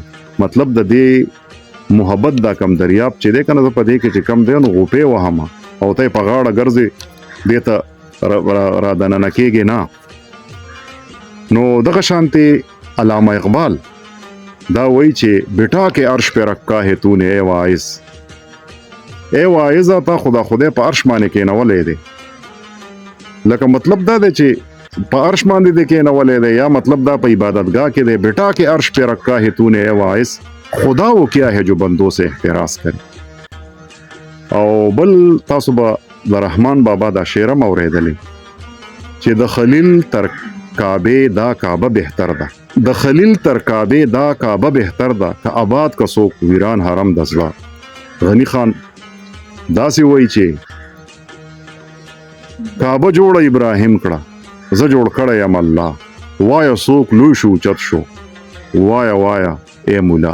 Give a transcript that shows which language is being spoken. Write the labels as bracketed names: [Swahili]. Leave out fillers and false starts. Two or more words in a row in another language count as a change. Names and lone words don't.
[Pashto] مطلب د دې محبت دا کم دریاب چې دی کنه، زه په دې کې چې کم دی نو غوټې وهم او تی په غاړه ګرځي، دې ته را دننه کېږي نه. نو دغه شانتي علامه اقبال دا وایي چې [Urdu] بیٹا کے عرش پہ رکھا ہے تو نے اے واعظ، [Pashto] اے واعظ تا خدا خدای په عرش باندې کېنولی دی. لکه مطلب دا دی چې په عرش باندې دی کېنولی دی، یا مطلب دا په عبادتگاه کې دی. [Urdu] بیٹا کے عرش پہ رکھا ہے تو نے اے واعظ، خدا وہ کیا ہے جو بندوں سے احتراز کرے. [Pashto] او بل تاسو به د رحمان بابا دا شعرم اورېدلی چې د خلیل تر کعبه دا کعبه بهتر ده، د خلیل تر کعبه دا کعبه بهتر ده، که آباد که څوک ویران حرم د زړه. غنی خان داسې وایي چې کعبه جوړه ابراهیم کړه، زه جوړ کړی یم الله، وایه څوک لوی شو چت شو، وایه وایه ای مولا.